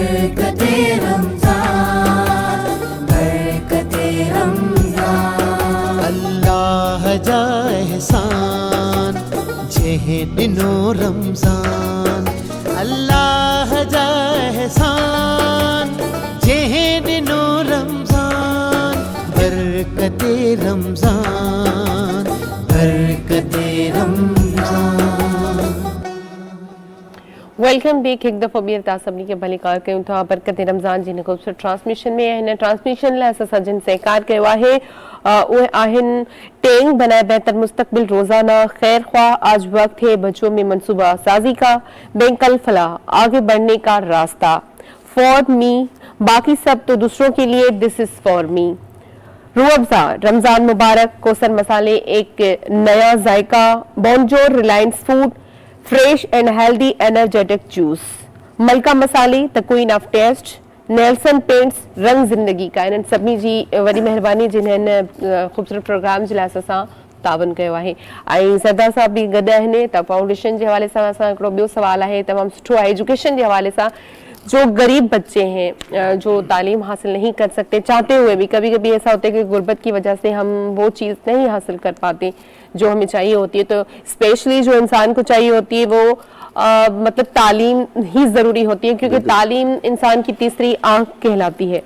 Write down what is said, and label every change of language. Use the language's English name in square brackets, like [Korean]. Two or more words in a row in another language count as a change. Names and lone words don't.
[Sindhi] अल्लाह जा एहसान जेहे दिनो रमजान, अल्लाह जा एहसान जेहे दिनो रमजान, बरकते रमजान बरकते रमजान। [English] welcome back [Sindhi] एक दफ़ा ॿीहर तव्हां सभिनी खे भली कार कयूं था बरकत रमज़ान जी खूबसूरत ट्रांसमिशन में। हिन ट्रांसमिशन लाइ असां सजिन सहकार कयो आहे। उहे आहिनि [Urdu] ٹینگ بنائے بہتر مستقبل روزانہ خیر خواہ، آج وقت ہے بچوں میں منصوبہ سازی کا، بینکل فلاح آگے بڑھنے کا راستہ, [English] for me [Urdu] باقی سب تو دوسروں کے لیے, [English] this is for me. [Urdu] روح افزا رمضان مبارک، کوثر مسالے ایک نیا ذائقہ، بونجور ریلائنس فوڈ, [English] fresh and healthy energetic juice, Malka Masale the queen of taste, [Urdu] نیلسن پینٹس رنگ زندگی کا. [Sindhi] इन्हनि सभिनी जी वॾी महिरबानी जिन्हनि ख़ूबसूरत प्रोग्राम जे लाइ असां तावन कयो आहे। ऐं सरदार साहब बि गॾु आहिनि। त फाउंडेशन जे हवाले सां असां हिकिड़ो ॿियो सुवाल आहे तमामु सुठो आहे एजुकेशन जे हवाले सां। [Urdu] جو غریب بچے ہیں جو تعلیم حاصل نہیں کر سکتے، چاہتے ہوئے بھی کبھی کبھی ایسا ہوتا ہے کہ غربت کی وجہ سے ہم وہ چیز نہیں حاصل کر پاتے جو ہمیں چاہیے ہوتی ہے. تو اسپیشلی جو انسان کو چاہیے ہوتی ہے وہ مطلب تعلیم ہی ضروری ہوتی ہے، کیونکہ تعلیم انسان کی تیسری آنکھ کہلاتی ہے.